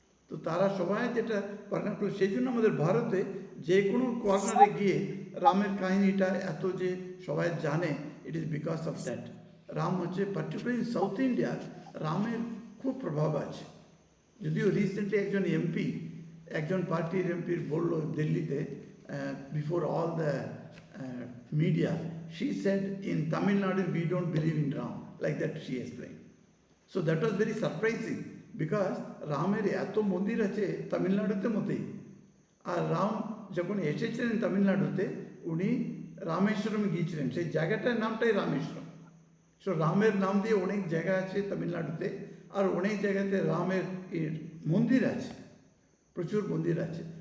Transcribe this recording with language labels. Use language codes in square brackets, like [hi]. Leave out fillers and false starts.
[bn] তো তারা সবাই যেটা বর্ণনা করে, সেই জন্য আমাদের ভারতে যে কোনো কর্নারে গিয়ে রামের কাহিনীটা এত যে সবাই জানে, [en] It is because of that. [bn] Ram হচ্ছে পার্টিকুলারলি সাউথ ইন্ডিয়া, রামের খুব প্রভাব আছে। যদিও রিসেন্টলি একজন এমপি, একজন পার্টির এমপির বললো দিল্লিতে, [en] Before all the media, she said in Tamil Nadu we don't believe in Ram, like that she explained. So that was very surprising, because [bn] রামের এত মন্দির আছে তামিলনাড়ুতে মতেই, আর রাম যখন এসেছিলেন তামিলনাড়ুতে উনি রামেশ্বরম গিয়েছিলেন, সেই জায়গাটার নামটাই রামেশ্বরম। সো রামের নাম দিয়ে অনেক জায়গা আছে তামিলনাড়ুতে, আর অনেক জায়গাতে রামের মন্দির আছে, প্রচুর মন্দির আছে।